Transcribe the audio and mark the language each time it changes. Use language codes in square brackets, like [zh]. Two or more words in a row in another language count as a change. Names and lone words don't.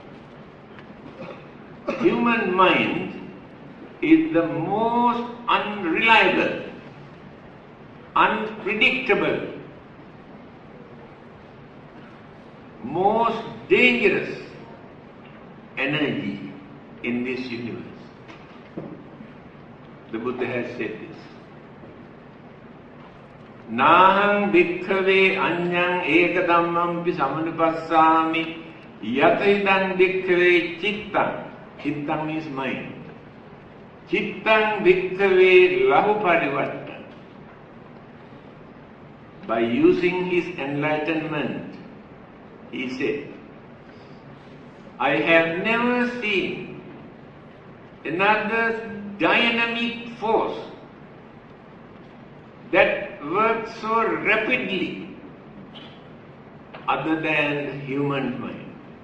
[en] Human mind is the most unreliable, unpredictable, most dangerous energy in this universe. The Buddha has said this. [pi] Nahang bhikkhave anyang eka dhammampi samanupassami yataidang bhikkhave chittang. [en] Chittang means mind. [pi] Chittang bhikkhave lahu parivartan. [en] By using his enlightenment, he said, I have never seen another dynamic force that works so rapidly other than human mind.